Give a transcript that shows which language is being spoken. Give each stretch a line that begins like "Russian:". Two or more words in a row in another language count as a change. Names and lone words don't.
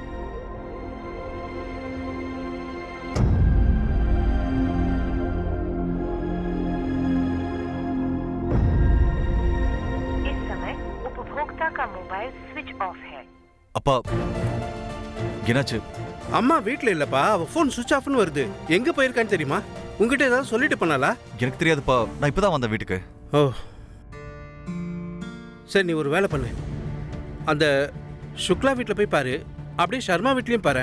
Hindi: इस समय उपभोक्ता का मोबाइल स्विच ऑफ है.
Tamil: அப்பா, என்னாச்சு? அம்மா வீட்ல இல்லப்பா. அவ போன் சுவிட்ச் ஆஃப்னு வருது. எங்க போயிருக்கான்னு தெரியுமா? உங்ககிட்ட ஏதாவது சொல்லிட்டு பண்ணாலா? எனக்கு தெரியாதுப்பா, நான் இப்பதான் வந்தேன் வீட்டுக்கு. ஓ சரி, நீ ஒரு வேலை பண்ணு. அந்த சுக்லா வீட்டில் போய் பாரு, அப்படியே சர்மா வீட்லேயும் பாரு.